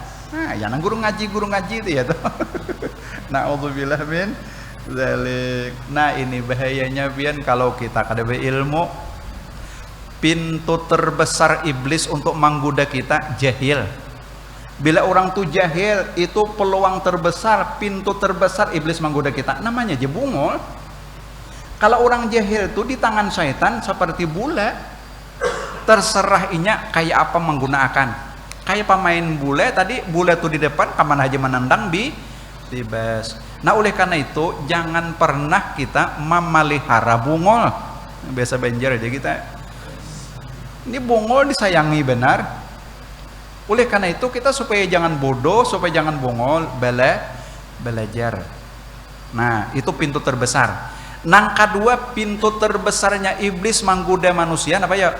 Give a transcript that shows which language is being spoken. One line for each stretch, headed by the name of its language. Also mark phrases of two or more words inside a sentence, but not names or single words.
Banjar: Nah, ya nang guru ngaji itu ya tuh.
Arabic: نعوذ بالله من ذلك.
Indonesian: Nah, ini bahayanya pian kalau kita kada berilmu. Pintu terbesar iblis untuk menggoda kita jahil. Bila orang tu jahil, itu peluang terbesar, pintu terbesar iblis menggoda kita. Namanya aja bungul. Kalau orang jahil itu di tangan syaitan seperti bola. Terserah inya kayak apa menggunakan. Kayak pemain bola tadi, bola tuh di depan, kemana aja menendang libas. Nah oleh karena itu jangan pernah kita memelihara bungol. Biasa Banjar aja kita, ini bungol disayangi benar. Oleh karena itu kita supaya jangan bodoh, supaya jangan bungol, belajar. Nah itu pintu terbesar. Nang kedua, pintu terbesarnya iblis menggoda manusia apa ya?